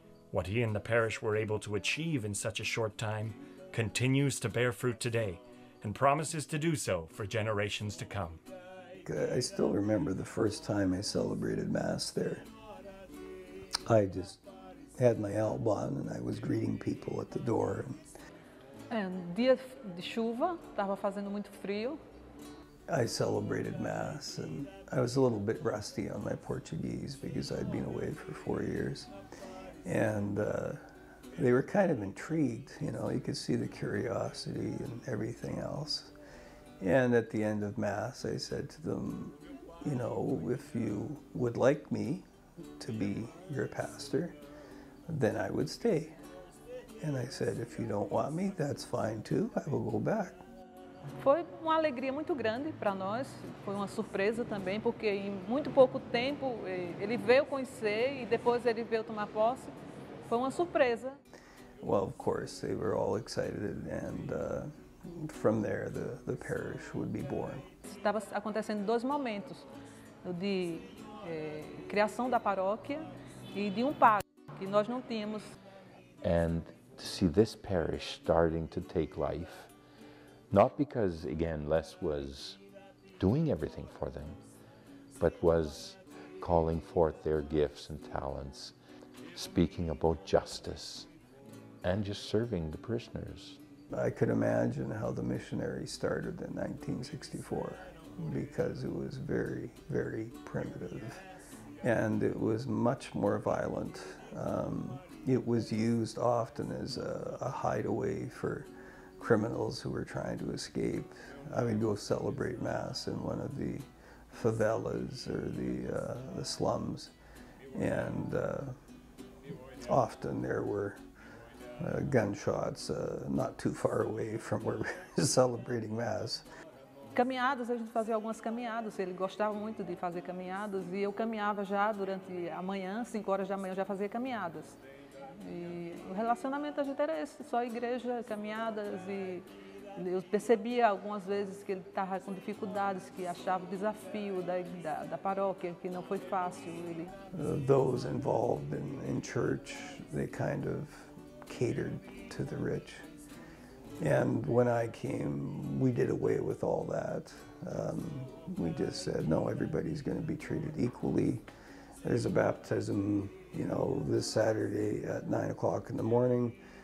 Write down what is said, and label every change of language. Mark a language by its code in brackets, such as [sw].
[en] What he and the parish were able to achieve in such a short time continues to bear fruit today, and promises to do so for generations to come. I still remember the first time I celebrated Mass there. I just had my alb on and I was greeting people at the door. [pt] Dia de chuva, estava fazendo muito frio. [en] I celebrated Mass and I was a little bit rusty on my Portuguese because I'd been away for 4 years. And they were kind of intrigued, you could see the curiosity and everything else. And at the end of Mass, I said to them, if you would like me to be your pastor, then I would stay. And I said, if you don't want me, that's fine too, I will go back. [pt] Foi uma alegria muito grande para nós, foi uma surpresa também, porque em muito pouco tempo ele veio conhecer e depois ele veio tomar posse. Foi uma surpresa. [en] Well, of course, they were all excited, and from there the parish would be born. [pt] Estava acontecendo 2 momentos, o de criação da paróquia e de padre que nós não tínhamos. [en] And to see this parish starting to take life, not because, again, Les was doing everything for them, but was calling forth their gifts and talents, speaking about justice, and just serving the parishioners. I could imagine how the missionaries started in 1964, because it was very, very primitive, and it was much more violent. It was used often as a hideaway for criminals who were trying to escape. I would go celebrate Mass in one of the favelas or the slums, and often there were gunshots not too far away from where we were celebrating Mass. [pt] Caminhadas, a gente fazia algumas caminhadas, ele gostava muito de fazer caminhadas e eu caminhava já durante a manhã, 5 horas da manhã eu já fazia caminhadas. E o relacionamento da gente era esse, só igreja, caminhadas, e eu percebia algumas vezes que ele estava com dificuldades, que achava o desafio da paróquia, que não foi fácil. [en] Those involved in church, they kind of catered to the rich. And when I came, we did away with all that. We just said, no, everybody's going to be treated equally. There's a baptism, this Saturday at 9 o'clock in the morning.